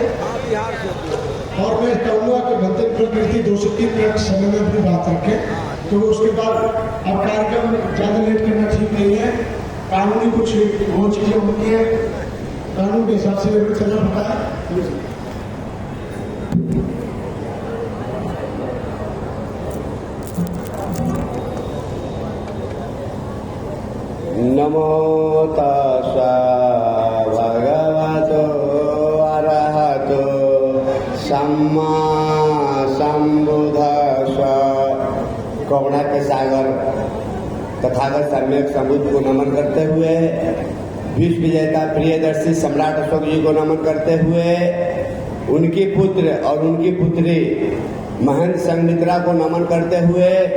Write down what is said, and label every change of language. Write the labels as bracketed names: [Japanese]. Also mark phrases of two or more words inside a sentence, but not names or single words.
[Hindi] और मैं कहूँगा कि भंते प्रकृति 2 से 3 मिनट समय में अपनी बात रखें, तो उसके बाद अब कार्यक्रम ज़्यादा लेट करना ठीक नहीं है। कानूनी कुछ वो चीज़ें होती है, कानून के हिसाब से चलना पड़ता है। [Pali] नमो तस्सा भगवतो अरहतो सम्मा सम्बुद्धस्स। [Hindi] करुणा के सागर तथागत सम्यक संबुद्ध को नमन करते हुए, विश्व विजेता प्रियदर्शी सम्राट अशोक जी को नमन करते हुए, उनकी पुत्र और उनकी पुत्री महंत संघमित्रा को नमन करते हुए,